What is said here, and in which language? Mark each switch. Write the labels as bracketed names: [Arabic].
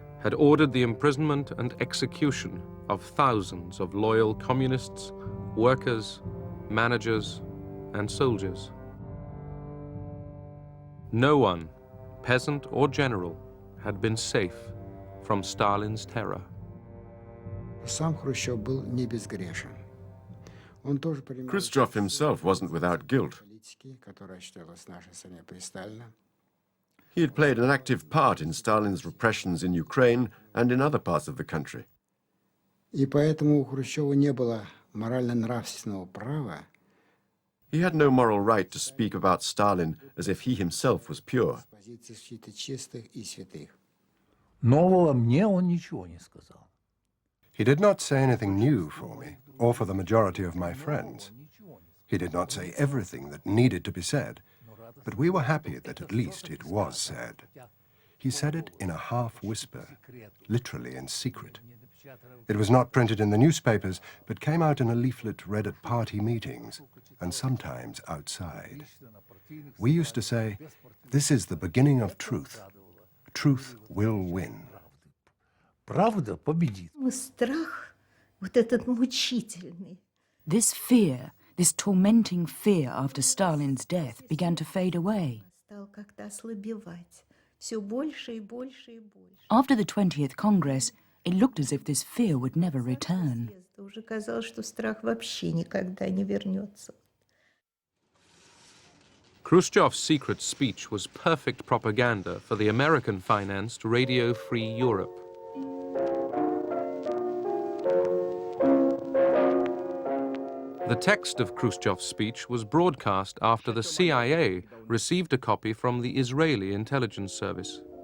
[English] had ordered the imprisonment and execution of thousands of loyal communists, workers, managers, and soldiers. No one, peasant or general, had been safe from Stalin's terror. [Russian] Сам Хрущев был не безгрешен. Он тоже принимал [English] Khrushchev himself wasn't without guilt. [Russian] политики, которая считалась в нашей стране при Сталине. [English] He had played an active part in Stalin's repressions in Ukraine and in other parts of the country. [Russian] И поэтому у Хрущева не было морально-нравственного права. [English] He had no moral right to speak about Stalin as if he himself was pure. [Russian] С позиции защиты чистых и святых. Нового мне он ничего не сказал. [English] He did not say anything new for me, or for the majority of my friends. He did not say everything that needed to be said, but we were happy that at least it was said. He said it in a half-whisper, literally in secret. It was not printed in the newspapers, but came out in a leaflet read at party meetings, and sometimes outside. We used to say, "This is the beginning of truth. Truth will win." [Russian] Правда победит. Страх, вот этот мучительный. [English] This fear, this tormenting fear after Stalin's death began to fade away. [Russian] Стал как-то ослабевать. Все больше и больше и больше. [English] After the 20th Congress, it looked as if this fear would never return. [Russian] Уже казалось, что страх вообще никогда не вернется. [English] Khrushchev's secret speech was perfect propaganda for the American-financed Radio Free Europe. The text of Khrushchev's speech was broadcast after the CIA received a copy from the Israeli intelligence service.